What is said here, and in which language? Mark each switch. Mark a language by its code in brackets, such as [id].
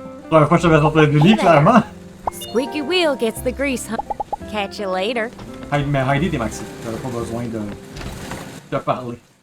[fr] La première fois que je vais sortir du lit, clairement. [en] Squeaky wheel gets the grease, huh? Catch you later. [fr] Mais Heidi, t'es maxi. J'avais pas besoin de parler.